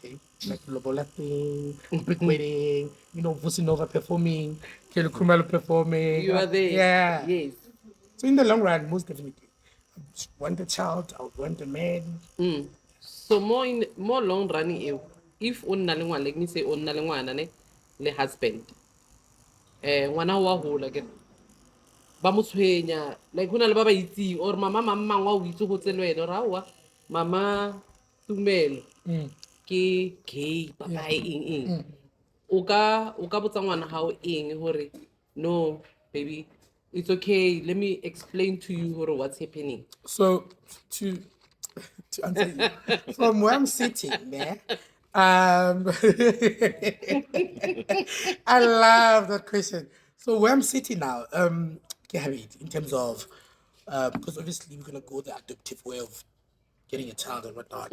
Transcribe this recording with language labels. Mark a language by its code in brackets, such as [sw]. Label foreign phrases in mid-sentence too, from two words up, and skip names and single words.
[en] Like Lobola thing, big wedding, Vusinova performing, Kelly Kumalo performing. You are there. Yeah. Yes. So in the long run, most definitely, I would want a child. I would want a man. So more long running if [tn] o nna le ngwana [en] like me say [tn] o nna le ngwana ne le husband ngwana wa hola ke ba mo tshwenya like ho na le ba ba itseng or mama mang wa o itse go tse le wena ra wa mama Tumelo ke gay papa eng o ka botsa ngwana hao eng hore [en] no baby it's okay let me explain to you [tn] hore [en] what's happening. So to answer you, from where I'm sitting, man, I love that question. So where I'm sitting now, in terms of, because obviously we're gonna go the adoptive way of getting a child and whatnot.